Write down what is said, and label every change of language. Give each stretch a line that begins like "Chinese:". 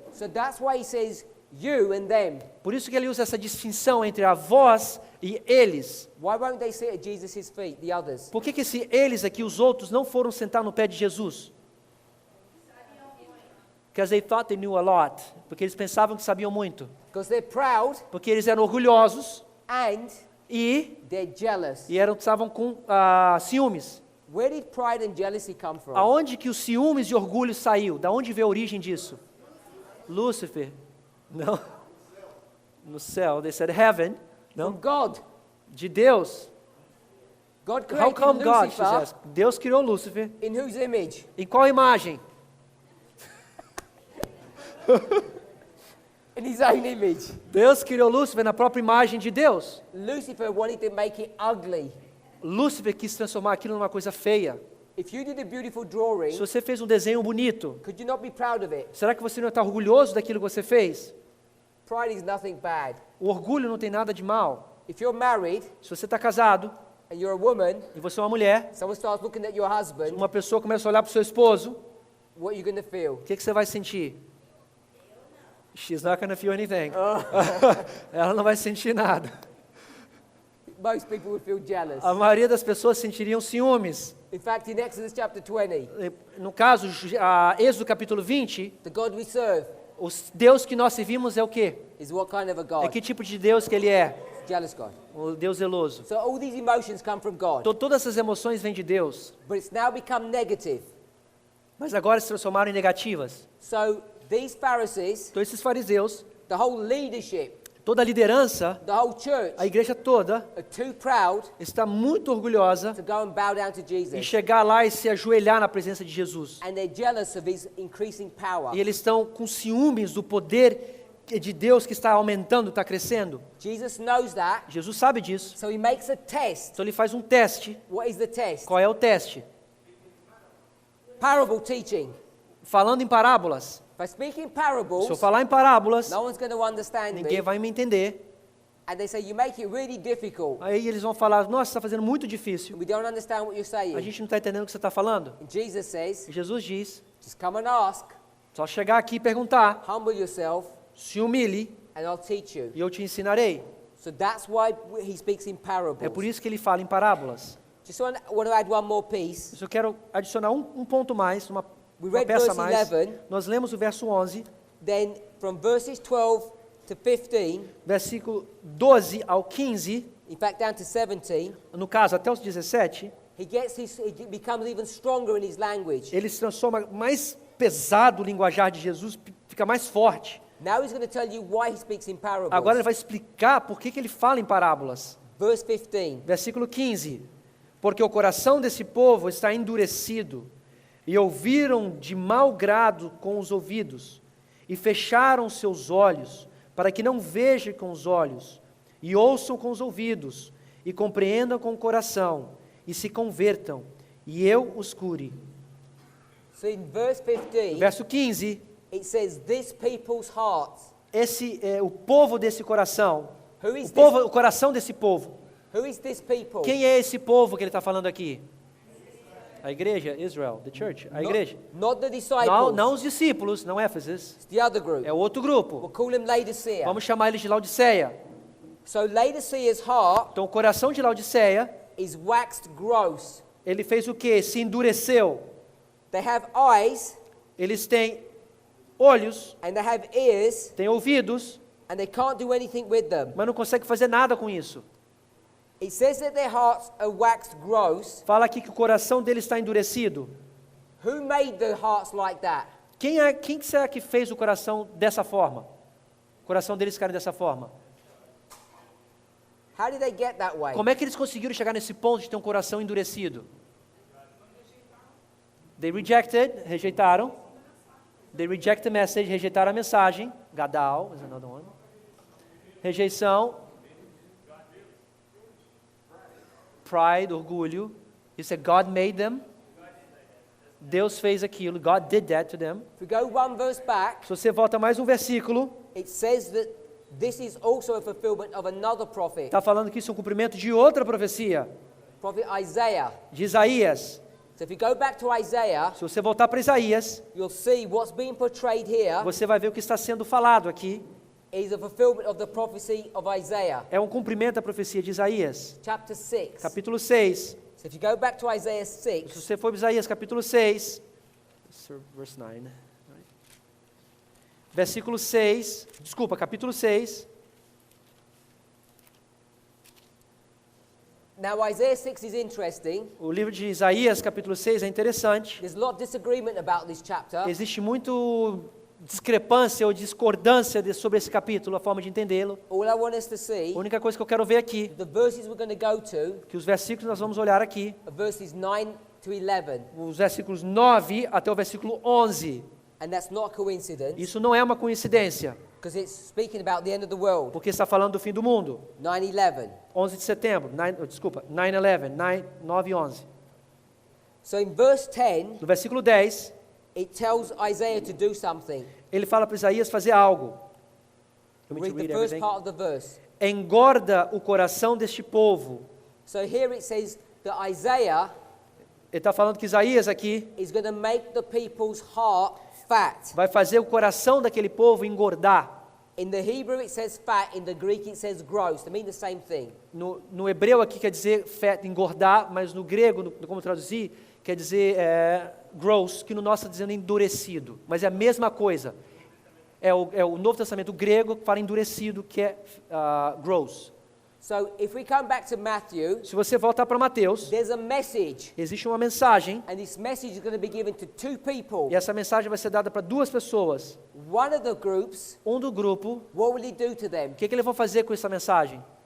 English: So that's why he says you and them.
Portuguese: Por isso que ele usa essa distinção entre a vós e eles.
English: Why won't they sit at Jesus' feet, the others?
Portuguese: Por que esse eles aqui, os outros, não foram sentar no pé de Jesus?
English: Because they thought they knew a lot.
Portuguese: Porque eles pensavam que sabiam muito.
English: Because they're proud
Portuguese: Porque eles eram orgulhosos
English: and
Portuguese: e
English: they're jealous.
Portuguese: estavam com ciúmes.
English: Where did pride and jealousy come from?
Portuguese: Aonde que os ciúmes e orgulho saiu? Da onde veio a origem disso? Lúcifer. Não. No céu.
English: They said heaven.
Portuguese: Não.
English: From God.
Portuguese: De Deus.
English: God How created come God? She Lucifer says.
Portuguese: Deus criou Lúcifer.
English: in whose image?
Portuguese: Em qual imagem?
English: In his own image.
Portuguese: Deus criou Lúcifer na própria imagem de Deus.
English: Lucifer wanted to make it ugly.
Portuguese: Lúcifer quis transformar aquilo numa coisa feia.
English: If you did a beautiful drawing,
Portuguese: Se você fez um desenho bonito,
English: could you not be proud of it?
Portuguese: será que você não está orgulhoso daquilo que você fez?
English: Pride is nothing bad.
Portuguese: O orgulho não tem nada de mal.
English: If you're married
Portuguese: Se você está casado
English: and you're a woman,
Portuguese: e você é uma mulher,
English: someone starts looking at your husband,
Portuguese: uma pessoa começa a olhar para o seu esposo,
English: what are you going to feel?
Portuguese: o que você vai sentir?
English: She's not going to feel anything.
Portuguese: Ela não vai sentir nada.
English: Most people would feel jealous.
Portuguese: A maioria das pessoas sentiriam ciúmes.
English: In fact, in Exodus chapter 20,
Portuguese: No caso, Êxodo capítulo 20,
English: the God we serve
Portuguese: o Deus que nós servimos é o quê?
English: is what kind of a
Portuguese: É
English: God?
Portuguese: que tipo de Deus que ele é?
English: Jealous God.
Portuguese: O Deus zeloso.
English: So all these emotions come from God,
Portuguese: Todas essas emoções vêm de Deus,
English: but it's now become negative.
Portuguese: mas agora se transformaram em negativas.
English: So these Pharisees,
Portuguese: Então esses fariseus,
English: the whole leadership,
Portuguese: toda a liderança,
English: the whole church
Portuguese: a igreja toda,
English: are too proud
Portuguese: está muito orgulhosa
English: to go and bow down to
Portuguese: em
English: Jesus.
Portuguese: chegar lá e se ajoelhar na presença de Jesus.
English: And they're jealous of his increasing power.
Portuguese: E eles estão com ciúmes do poder de Deus que está aumentando, está crescendo?
English: Jesus knows that.
Portuguese: Jesus sabe disso.
English: So he makes a test.
Portuguese: Então ele faz um teste.
English: What is the test?
Portuguese: Qual é o teste?
English: Parable teaching.
Portuguese: Falando em parábolas.
English: If I speak in
Portuguese: Se
English: parables,
Portuguese: eu falar em parábolas,
English: no one's going to understand
Portuguese: ninguém
English: me.
Portuguese: vai me entender.
English: And they say, you make it really difficult.
Portuguese: Aí eles vão falar, nossa, você está fazendo muito difícil.
English: We don't understand what you're
Portuguese: A
English: saying.
Portuguese: gente não está entendendo o que você está falando.
English: And Jesus says,
Portuguese: E Jesus diz,
English: just come and ask,
Portuguese: só chegar aqui e perguntar,
English: humble yourself,
Portuguese: se humilhe
English: and I'll teach you.
Portuguese: e eu te ensinarei.
English: So that's why he speaks in
Portuguese: É
English: parables.
Portuguese: por isso que ele fala em parábolas.
English: Just want to add one more piece.
Portuguese: Eu quero adicionar um ponto mais, uma
English: We read
Portuguese: peça a
English: verse
Portuguese: mais.
English: 11.
Portuguese: Nós lemos o verso 11,
English: Then from verses 12 to 15,
Portuguese: versículo 12 ao 15,
English: in fact down to 17,
Portuguese: no caso até os 17,
English: he becomes even stronger in his language.
Portuguese: ele se transforma mais pesado o linguajar de Jesus, fica mais forte.
English: Now he's going to tell you why he speaks in parables.
Portuguese: Agora ele vai explicar por que ele fala em parábolas.
English: Verse 15.
Portuguese: Versículo 15. Porque o coração desse povo está endurecido, e ouviram de mau grado com os ouvidos, e fecharam seus olhos, para que não vejam com os olhos, e ouçam com os ouvidos, e compreendam com o coração, e se convertam, e eu os cure.
English: So in verse 15,
Portuguese: Verso 15,
English: it says, this people's hearts.
Portuguese: esse é o povo desse coração,
English: Who is
Portuguese: o coração desse povo.
English: Who is this people?
Portuguese: Quem é esse povo que ele está falando aqui? A igreja, Israel,
English: the church,
Portuguese: a igreja.
English: Not the disciples.
Portuguese: Não os discípulos, não Éfeso,
English: It's the other group.
Portuguese: é o outro
English: We'll
Portuguese: grupo.
English: call him Laodicea.
Portuguese: Vamos chamar eles de Laodiceia.
English: So Laodicea's heart
Portuguese: Então o coração de Laodiceia,
English: is waxed gross.
Portuguese: ele fez o quê? Se endureceu.
English: They have eyes
Portuguese: Eles têm olhos,
English: and they have ears
Portuguese: têm ouvidos,
English: and they can't do anything with them.
Portuguese: mas não conseguem fazer nada com isso.
English: It says that their hearts are waxed gross.
Portuguese: Fala aqui que o coração deles está endurecido.
English: Who made the hearts like that?
Portuguese: Quem será que fez o coração dessa forma? O coração deles ficarem dessa forma.
English: How did they get that way?
Portuguese: Como é que eles conseguiram chegar nesse ponto de ter um coração endurecido?
English: They rejected, rejeitaram. They reject the message,
Portuguese: rejeitaram a mensagem.
English: Gadal is another one. Rejeição. Pride, orgulho. You said God made them.
Portuguese: Deus fez aquilo.
English: God did that to them. If we go one verse back,
Portuguese: Se você volta mais um versículo,
English: it says that this is also a fulfillment of another prophet,
Portuguese: está falando que isso é um cumprimento de outra profecia,
English: prophet Isaiah.
Portuguese: de Isaías.
English: So if you go back to Isaiah,
Portuguese: Se você voltar para Isaías,
English: you'll see what's being portrayed here
Portuguese: você vai ver o que está sendo falado aqui.
English: is a fulfillment of the prophecy of Isaiah,
Portuguese: É um cumprimento da profecia de Isaías.
English: chapter 6.
Portuguese: Capítulo 6.
English: So if you go back to Isaiah
Portuguese: Se
English: 6,
Portuguese: você for para Isaías, capítulo 6.
English: Verse 9.
Portuguese: Versículo 6. Desculpa, capítulo 6.
English: now Isaiah 6 is interesting.
Portuguese: O livro de Isaías, capítulo 6, é interessante.
English: There's a lot of disagreement about this chapter.
Portuguese: Existe muito discrepância ou discordância sobre esse capítulo, a forma de entendê-lo.
English: All I want us to see,
Portuguese: A única coisa que eu quero ver aqui,
English: the verses we're going to go to,
Portuguese: que os versículos nós vamos olhar aqui,
English: are verses 9 to 11.
Portuguese: os versículos 9 até o versículo 11.
English: And that's not a coincidence,
Portuguese: Isso não é uma coincidência,
English: because it's speaking about the end of the world.
Portuguese: porque está falando do fim do mundo.
English: 9/11.
Portuguese: 11 de setembro, 9/11, 9 e 11.
English: So in verse 10,
Portuguese: No versículo 10,
English: it tells Isaiah to do something.
Portuguese: ele fala para Isaías fazer algo.
English: You want me Read to the read first everything? part of the verse.
Portuguese: Engorda o coração deste povo.
English: So here it says that Isaiah
Portuguese: Ele está falando que Isaías aqui
English: is going to make the people's heart fat.
Portuguese: vai fazer o coração daquele povo engordar.
English: In the Hebrew it says fat, in the Greek it says gross. They mean the same thing.
Portuguese: No hebreu aqui quer dizer fat, engordar, mas no grego, como traduzir, quer dizer gross, que no nosso está dizendo endurecido. Mas é a mesma coisa. É o Novo Testamento grego que fala endurecido, que é gross.
English: So if we come back to Matthew,
Portuguese: Se você voltar para Mateus,
English: there's a message,
Portuguese: existe uma mensagem,
English: and this message is going to be given to two people.
Portuguese: e essa mensagem vai ser dada para duas pessoas.
English: One of the groups,
Portuguese: Um do grupo,
English: what will he do to them?
Portuguese: o que eles vão fazer com essa mensagem?